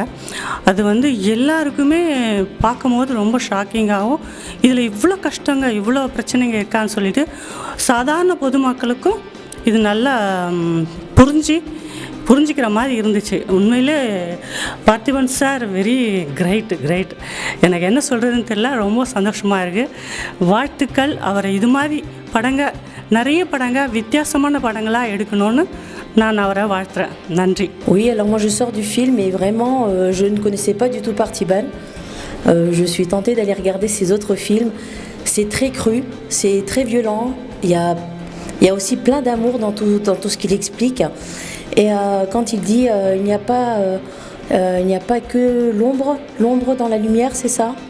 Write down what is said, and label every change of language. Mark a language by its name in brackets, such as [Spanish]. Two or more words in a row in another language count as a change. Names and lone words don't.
[Tamil] அது வந்து எல்லாருக்குமே பார்க்கும்போது ரொம்ப ஷாக்கிங்காகவும், இதில் இவ்வளோ கஷ்டங்க இவ்வளோ பிரச்சனைங்க இருக்கான்னு சொல்லிட்டு சாதாரண பொதுமக்களுக்கும் இது நல்லா புரிஞ்சிக்கிற மாதிரி இருந்துச்சு. உண்மையிலே பார்த்திபன் சார் [English] very great. [Tamil] எனக்கு என்ன சொல்கிறதுன்னு தெரியல, ரொம்ப சந்தோஷமாக இருக்குது. வாழ்த்துக்கள். அவரை இது மாதிரி நிறைய படங்கள் வித்தியாசமான படங்களாக எடுக்கணும்னு நான் அவரை வாழ்த்துறேன். நன்றி. [French] Oui, alors moi je sors du film et vraiment je ne connaissais pas du tout Parthiban. Je suis tentée d'aller regarder ses autres films. C'est très cru, c'est très violent. Il y a aussi plein d'amour dans tout ce qu'il explique. Et quand il dit il n'y a pas que l'ombre dans la lumière, c'est ça.